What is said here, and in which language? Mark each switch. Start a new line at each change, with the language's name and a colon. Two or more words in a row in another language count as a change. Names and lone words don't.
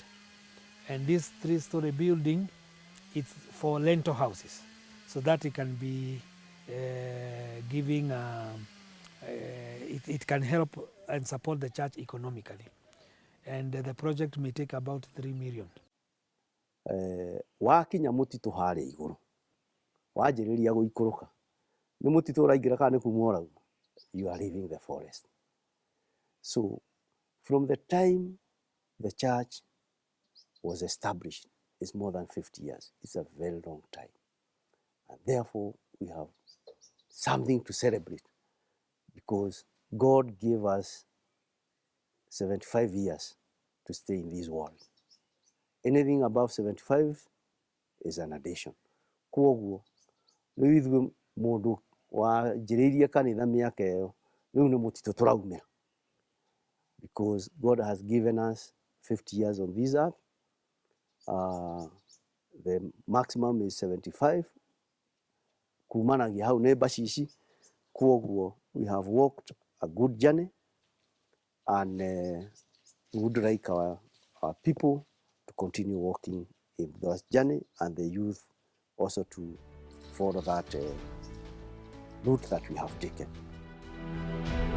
English: And this 3-story building, it's for rental houses, so that it can be giving, it can help and support the church economically. And the project may take about 3 million.
Kikuyu: Wakinya mutitu haria iguru wanjiriria guikuruka ni mutitu uraingira kana ni kuma urauma,
English: you are leaving the forest. So from the time the church was established, it's more than 50 years. It's a very long time, and therefore we have something to celebrate, because God gave us 75 years to stay in this world. Anything above 75 is an addition.
Kikuyu: Kwoguo riu ithuĩ mundu wanjĩrĩirie kanitha mĩaka ĩyo, riu nĩ mũtitũ tũraumĩra,
English: because God has given us 50 years on this earth. The maximum is 75.
Kikuyu: Kumanagia hau nĩ bacici.
English: Kwoguo we have walked a good journey, and we would like our people to continue walking in that journey, and the youth also to follow that route that we have taken.